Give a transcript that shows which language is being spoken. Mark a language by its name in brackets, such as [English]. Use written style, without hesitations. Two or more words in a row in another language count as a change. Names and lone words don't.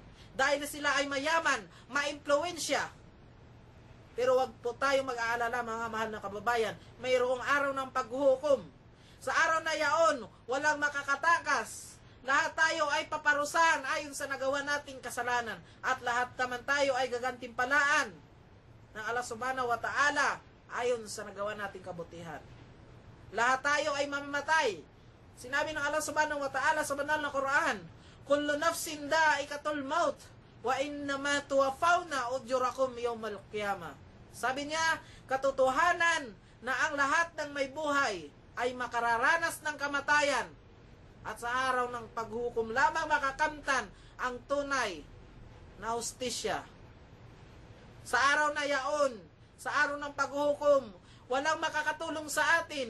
[Filipino] Dahil sila ay mayaman, maimpluwensya. Pero wag po tayo mag-aalala mga mahal na kababayan, mayroong araw ng paghuhukom. Sa araw na yaon, walang makakatakas. Lahat tayo ay paparusahan ayon sa nagawa nating kasalanan. At lahat naman tayo ay gagantimpalaan ng [Arabic] الله سبحانه وتعالى [Filipino] ayon sa nagawa nating kabutihan. Lahat tayo ay mamamatay. Sinabi ng [Arabic] الله سبحانه وتعالى [Filipino] sa banal na Quran, [Arabic] كل نفس ذائقة الموت وإنما توفون أجوركم يوم القيامة. [Filipino] Sabi niya, katotohanan na ang lahat ng may buhay ay makararanas ng kamatayan at sa araw ng paghukom lamang makakamtan ang tunay na hustisya. Sa araw na yaon, sa araw ng paghukom, walang makakatulong sa atin.